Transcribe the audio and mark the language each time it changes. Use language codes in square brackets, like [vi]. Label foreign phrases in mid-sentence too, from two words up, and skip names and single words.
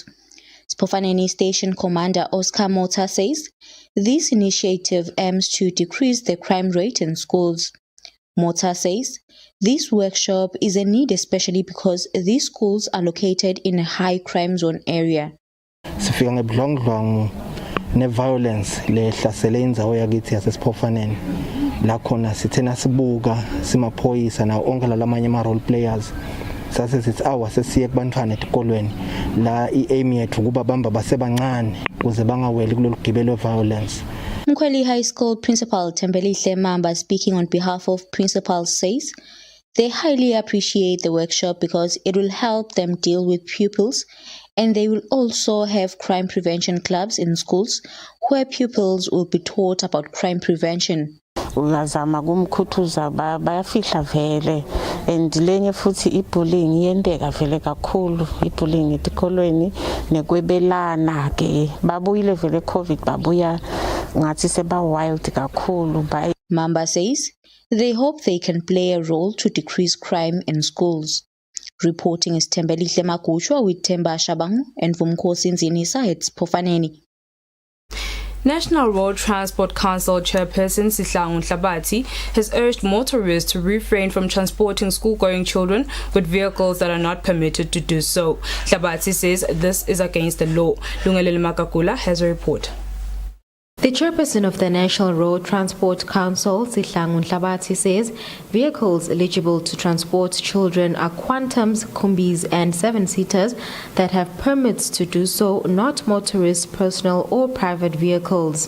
[en] Sipofaneni Station Commander Oscar Mota says this initiative aims to decrease the crime rate in schools. Mota says this workshop is a need especially because these schools are located in a high crime zone area. [ss] Ne-violence lehlasele indzawo yakithi yasesiPhofaneni la khona sithena sibuka simaphoyisa nawo onke lalamanye ama- [en] role players [ss] sase sithi awa sesiye kubantwana etikolweni la i-aim yethu kuba bamba basebancane ukuze bangaweli kulolu gibelo violence. [en] Mkhweli High School Principal Tembelihle Mamba, speaking on behalf of principals, says they highly appreciate the workshop because it will help them deal with pupils, and they will also have crime prevention clubs in schools where pupils will be taught about crime prevention. [ss] Uyazama kumkhuthuza bayafihla vele and lenye futhi ibullying yendeka vele kakhulu, ibullying etikolweni nekwebelana ke babuyile vele covid babuya ngathi seba wild kakhulu. [en] Mamba says they hope they can play a role to decrease crime in schools. Reporting is Tembelihle Makuchwa with Temba Shabangu and Vumkosi Nzinisa at Sipofaneni. National Road Transport Council Chairperson Sihlangu Nhlabati has urged motorists to refrain from transporting school-going children with vehicles that are not permitted to do so. Nhlabati says this is against the law. Lungalele Makakula has a report. The chairperson of the National Road Transport Council, Sihlangu Nhlabati, says vehicles eligible to transport children are quantums, combis and 7-seaters that have permits to do so, not motorists' personal or private vehicles.